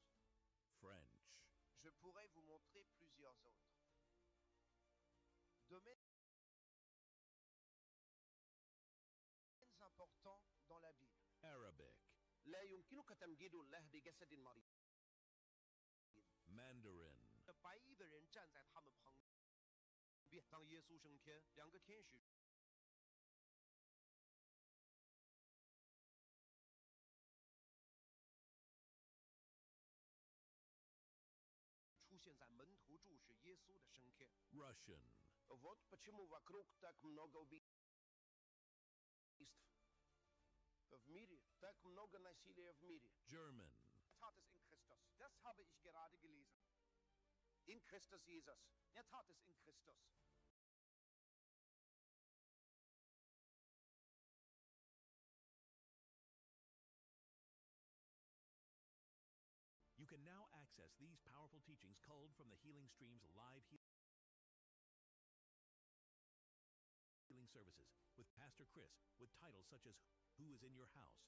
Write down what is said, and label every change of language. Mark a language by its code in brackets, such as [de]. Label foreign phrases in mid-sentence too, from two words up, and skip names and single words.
[en] French. [fr] Je pourrais vous montrer plusieurs autres domaines importants dans la Bible. [en] Arabic. [ar] لا يمكنك تمجيد الله بجسد مريض. [en] Mandarin. [zh] 白衣的人站在他们旁边，当耶稣升天，两个天使出现在门徒注视耶稣的升天。 [en] Russian. [ru] Вот почему вокруг так много убийств. В мире так много насилия в мире. [en] German. [de] Tat es in Christus. Das habe ich gerade gelesen. In Christus Jesus. Er tat es in Christus. [en] You can now access these powerful teachings culled from the Healing Stream's live healing services with Pastor Chris, with titles such as Who is in Your House?